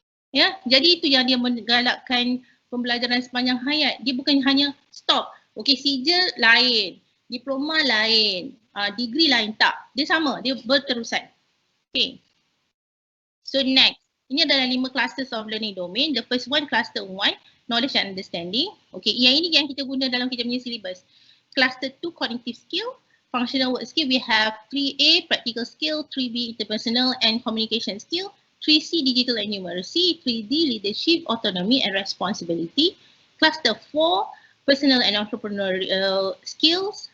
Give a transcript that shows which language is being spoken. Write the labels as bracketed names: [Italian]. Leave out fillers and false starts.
[Malay] Ya, jadi itu yang dia menggalakkan pembelajaran sepanjang hayat. Dia bukan hanya stop. Okey, sijil lain, diploma lain, degree lain, tak. Dia sama, dia berterusan. Okey. [English] So next, [Malay] ini adalah [English] 5 clusters of learning domain. The first one, cluster 1, knowledge and understanding. [Malay] Okey, yang ini yang kita guna dalam kita punya syllabus. [English] Cluster 2, cognitive skill. Functional work skill, we have 3A, practical skill, 3B, interpersonal and communication skill, 3C, digital and numeracy, 3D, leadership, autonomy and responsibility. Cluster 4, personal and entrepreneurial skills.